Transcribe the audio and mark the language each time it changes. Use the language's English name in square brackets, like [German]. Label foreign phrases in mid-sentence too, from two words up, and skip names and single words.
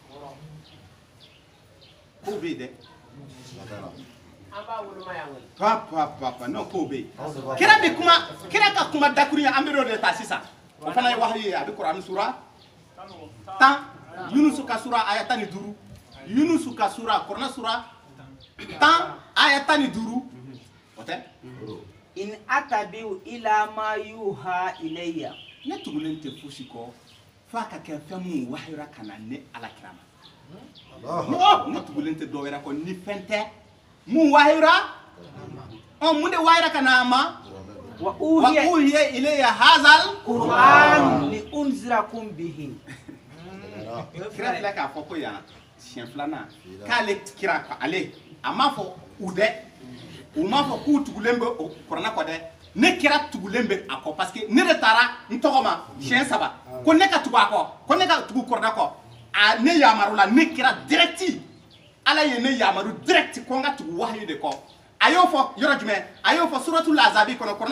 [Bambara] ko bɛ yen dɛ papa non ko bɛ yen kira ka kuma dakurunya an bɛ o de ta sisan o fana ye wahayi ye a bɛ kuranɛ sura 10 Yunusu ka sura aya 15 Yunusu ka sura kuranɛ sura 10 aya 15 o tɛ [Arabic] إن أتبع إلا ما يوحى إلي. [Bambara] ne tugulen tɛ fosi kɔ f'a ka kɛ fɛn mun wahayira ka na ne ala kira ma ne tugulen tɛ dɔwɛrɛ kɔ ni fɛn tɛ mun wahayira mun de wahayira ka na a ma [Arabic] وأوحي إلي هذا القرآن لأنذركم به. [Bambara] kira filɛ k'a fɔ ko yan siɲɛ filanan k'ale kira ale a m'a fɔ u dɛ u m'a fɔ k'u tugulen bɛ o kuranɛ kɔ dɛ ne kira tugulen bɛ a kɔ [French] parce que [Bambara] ne de taara n tɔgɔ ma siɲɛ 3 ko ne ka tugu a kɔ ko ne ka tugu kuranɛ kɔ a ne yamaru la ne kira direct ala ye ne yamaru direct ko n ka tugu wahayi de kɔ a y'o fɔ yɔrɔ jumɛn a y'o fɔ suratul azabi kɔnɔ kuranɛ